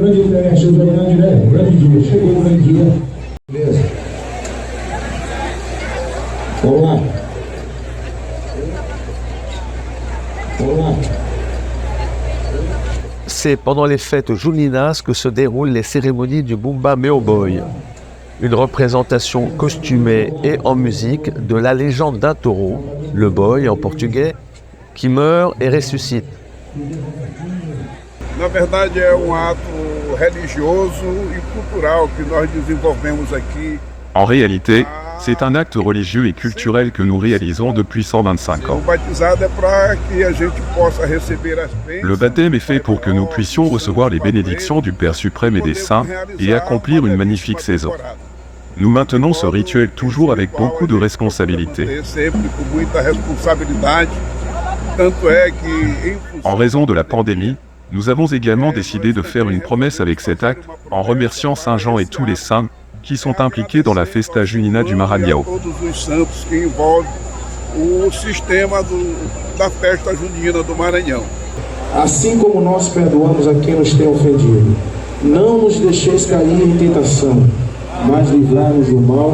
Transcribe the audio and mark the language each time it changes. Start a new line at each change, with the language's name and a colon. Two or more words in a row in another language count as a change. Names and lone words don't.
French: C'est pendant les fêtes juninas que se déroulent les cérémonies du Bumba Meu Boi, une représentation costumée et en musique de la légende d'un taureau, le boi en portugais, qui meurt et ressuscite.
Portuguese: Na verdade é ato religioso e cultural que nós desenvolvemos aqui.
French: En réalité, c'est un acte religieux et culturel que nous réalisons depuis 125 ans. Le baptême est fait pour que nous puissions recevoir les bénédictions du Père suprême et des saints et accomplir une magnifique saison. Nous maintenons ce rituel toujours avec beaucoup de responsabilité. En raison de la pandémie, nous avons également décidé de faire une promesse avec cet acte en remerciant Saint Jean et tous les saints qui sont impliqués dans la
Portuguese: Festa Junina
French: du Maranhão.
Portuguese: Assim como nós perdoamos a quem nos tem ofendido, não nos deixeis cair em tentação, mas livrai-nos do mal.